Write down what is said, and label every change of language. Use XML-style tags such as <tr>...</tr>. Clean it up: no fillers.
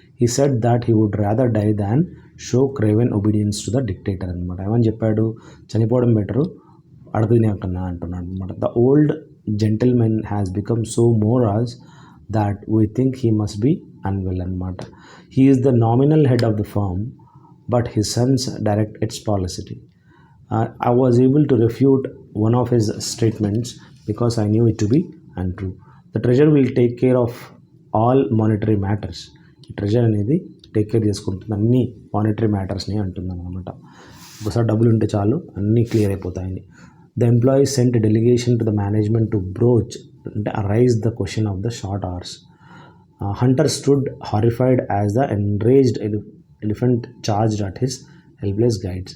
<en>He said that he would rather die than show craven obedience to the dictator అనమాట.</en> <te>ఏమని చెప్పాడు, చనిపోవడం better అడుగునే అంటున్నాడు అనమాట.</te> <en>The old gentlemen has become so morals that we think he must be unwell అనమాట. He is the nominal head of the firm, but his sons direct its policy. I was able to refute one of his statements because I knew it to be untrue. The treasurer will take care of all monetary matters.</en> <te>Treasure అనేది take care చేసుకుంటుంది అన్ని monetary మ్యాటర్స్ని అంటుంది అనమాట. ఒకసారి డబ్బులు ఉంటే చాలు అన్నీ clear అయిపోతాయని.</te> <en>The employees sent delegation to the management to broach అంటే arise the question of the short hours. Hunter stood horrified as the enraged elephant charged at his helpless guides.</en>